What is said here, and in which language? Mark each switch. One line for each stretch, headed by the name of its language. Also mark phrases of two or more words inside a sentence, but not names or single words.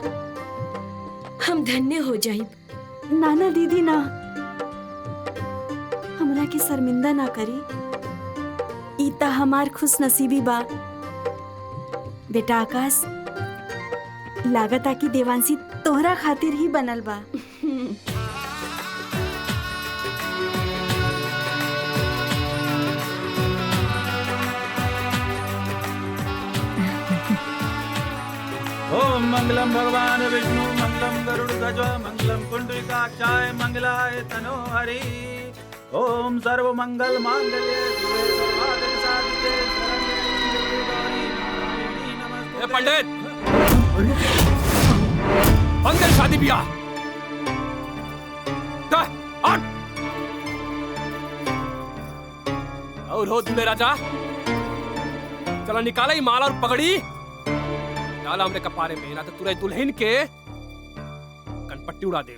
Bhojpuri: हम धन्य हो जाइब। नाना दीदी ना, हमरा के शर्मिंदा ना करी। ई ता हमार खुश नसीबी बा। बेटा आकाश, लागता कि देवांशी तोहरा खातिर ही बनल बा।
Sanskrit: ओम मंगलम भगवान विष्णु मंगलम गरुड़ध्वज मंगलम पुंडरीकाक्षाय मंगलाय तनोहरि। ओम सर्व मंगल मांगल्ये शिवे सर्वार्थ साधिके शरण्ये गौरी नारायणी नमस्ते।
Bhojpuri: पंडित, बंद कर शादी ब्याह। और हो दुल्हे राजा, चलो निकाला ही माला और पगड़ी, डाला हमने कपारे में, ना तो तुरई दुल्हन के कनपट्टी उड़ा दे।